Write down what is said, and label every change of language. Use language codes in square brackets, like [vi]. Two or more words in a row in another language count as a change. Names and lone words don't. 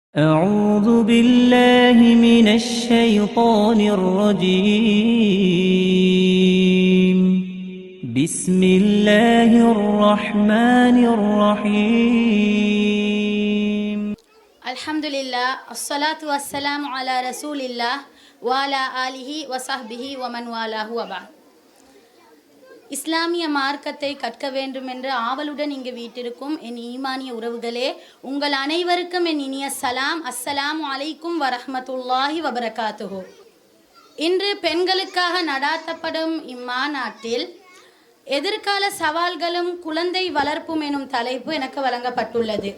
[ar] أعوذ بالله من الشيطان الرجيم بسم الله الرحمن الرحيم الحمد لله الصلاة والسلام على رسول الله وعلى آله وصحبه ومن والاه وبعد. [ta] இஸ்லாமிய மார்க்கத்தை கற்க வேண்டும் என்ற ஆவலுடன் இங்கு வீட்டிருக்கும் என் ஈமானிய உறவுகளே, உங்கள் அனைவருக்கும் என் இனிய சலாம். [ar] السلام عليكم ورحمة الله وبركاته. [ta] இன்று பெண்களுக்காக நடாத்தப்படும் இம்மாநாட்டில் எதிர்கால சவால்களும் குழந்தை வளர்ப்பும் எனும் தலைப்பு எனக்கு வழங்கப்பட்டுள்ளது.